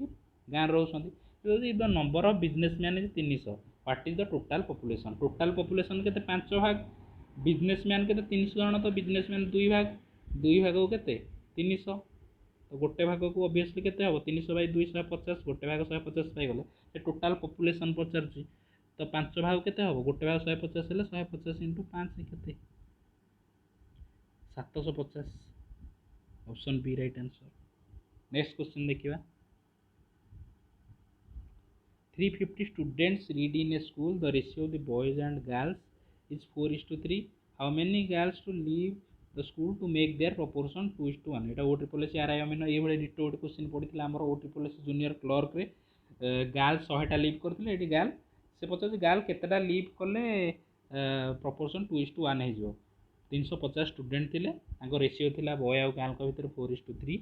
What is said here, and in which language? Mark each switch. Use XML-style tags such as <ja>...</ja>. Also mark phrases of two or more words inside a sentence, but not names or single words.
<or>ଗାଁରେ ରହୁଛନ୍ତି ଯଦି</or> <en>the number of businessman is 300 what is the total population</en> <or>କେତେ 5 ଭାଗ ବିଜନେସମ୍ୟାନ୍ କେତେ 300 ଜଣ ତ ବିଜନେସମ୍ୟାନ୍ 2 ଭାଗ 2 ଭାଗକୁ କେତେ 300 ତ ଗୋଟେ ଭାଗକୁ ଅବଭିୟସଲି କେତେ ହେବ 300/2 150 ଗୋଟେ ଭାଗ 150 ପାଇଗଲେ ସେ</or> <en>total population</en> <or>ପଚାରୁଛି ତ 5 ଭାଗ କେତେ ହେବ ଗୋଟେ ଭାଗ 150 ହେଲେ 150 × 5 କେତେ 750</or> <en>option B right answer. next question ଦେଖିବା 350 students read in a school. The ratio of the boys and girls is 4:3. How many girls to leave the school to make their proportion 2:1?</en> <or>এটা OSSERI ଅମିନ ଏଇଭଳି ଡିଟୋ ଗୋଟେ କ୍ୱେଶ୍ଚନ୍ ପଡ଼ିଥିଲା ଆମର OSSE</or> <en>junior clerkରେ</en> <or>ଗାର୍ଲ 100ଟା ଲିଭ୍ କରିଥିଲେ ଏଠି ଗାର୍ଲ ସେ ପଚାରୁଛି ଗାର୍ଲ କେତେଟା ଲିଭ୍ କଲେ ପ୍ରପୋର୍ସନ୍ 2:1 ହେଇଯିବ 350 ଷ୍ଟୁଡେଣ୍ଟ ଥିଲେ ତାଙ୍କ ରେସିଓ ଥିଲା ବୟ ଆଉ ଗାର୍ଲଙ୍କ ଭିତରେ 4:3.</or>